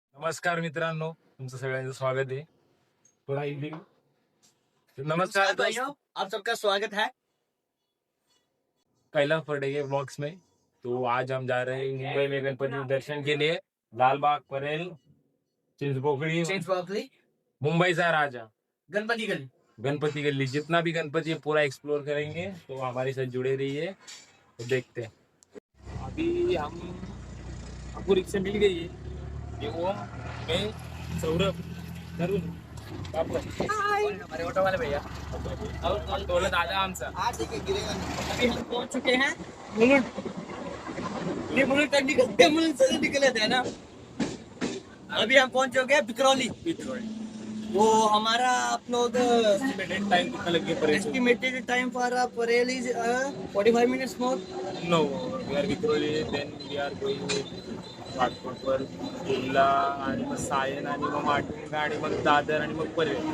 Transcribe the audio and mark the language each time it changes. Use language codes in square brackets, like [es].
[mr] नमस्कार मित्रांनो, तुमचं सगळ्यांचं स्वागत आहे. [hi] थोड़ा हिंदी में. नमस्कार भाइयों, आप सबका स्वागत है। कैलाश फर्डेगे ब्लॉग्स में. तो आज हम जा रहे हैं मुंबई में गणपति दर्शन के लिए. लाल बाग, परेल, चिंचपोकली, मुंबई का राजा, गणपति गली। गणपति गली, जितना भी गणपति है पूरा एक्सप्लोर करेंगे. तो हमारे साथ जुड़े रहिए. तो देखते हैं. अभी हम आपको रिक्शा मिल गई है. ये वो मैं, सौरभ, तरुण, बापू, हमारे ऑटो वाले भैया। [mr] और टोला दादा आमचा. [hi] अभी हम पहुंच चुके हैं मुलुंड। ये मुलुंड तक निकलते मुलुंड से निकले थे ना। अभी हम पहुंच चुके हैं बिकरौली। वो हमारा आप लोग एस्टिमेटेड टाइम कितना लगे Parel? [en] Estimated time for Parel is 45 minutes more. No, we are Vikroli, then we are going [mr] नागपूरवर, Kurla आणि मग सायन आणि मग माटुंगा आणि मग दादर आणि मग परेल.